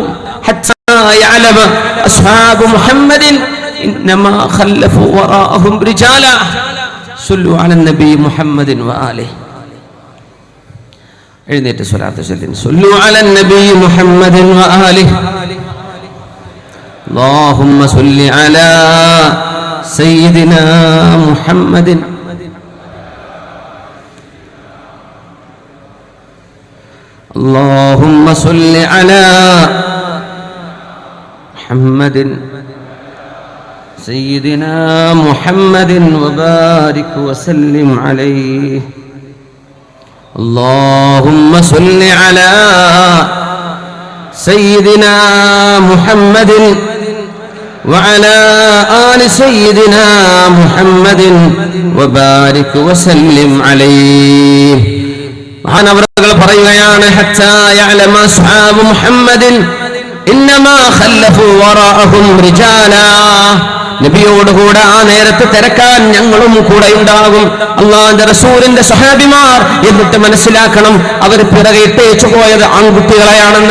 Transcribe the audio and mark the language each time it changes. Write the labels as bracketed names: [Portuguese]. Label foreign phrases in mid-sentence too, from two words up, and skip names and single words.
[Arabic] حتى يعلم أصحاب محمد إنما خلفوا وراءهم رجالا صلوا على النبي محمد وآله. [Malayalam] എഴുന്നേറ്റ് സ്വലാത്ത് ചൊല്ലിൻ, [Arabic] صلوا على النبي محمد وآله. اللهم صل على سيدنا محمد اللهم صل على محمد سيدنا محمد وبارك وسلم عليه. اللهم صل على سيدنا محمد وعلى آل سيدنا محمد وبارك وسلم عليه. [Malayalam] മഹാനവറുകൾ പറയുകയാണ്, [Arabic] حتى يعلم أصحاب محمد إنما خلفوا وراءهم رجالا, [Malayalam] നബിയോട് കൂടെ ആ നേരത്തെ തിരക്കാൻ ഞങ്ങളും കൂടെ ഉണ്ടാകും, അല്ലാഹുവിന്റെ റസൂലിന്റെ സ്വഹാബിമാർ. എന്നിട്ട് മനസ്സിലാക്കണം, അവർ പിറകെ ഇട്ടേച്ചു പോയത് ആൺകുട്ടികളെയാണെന്ന്.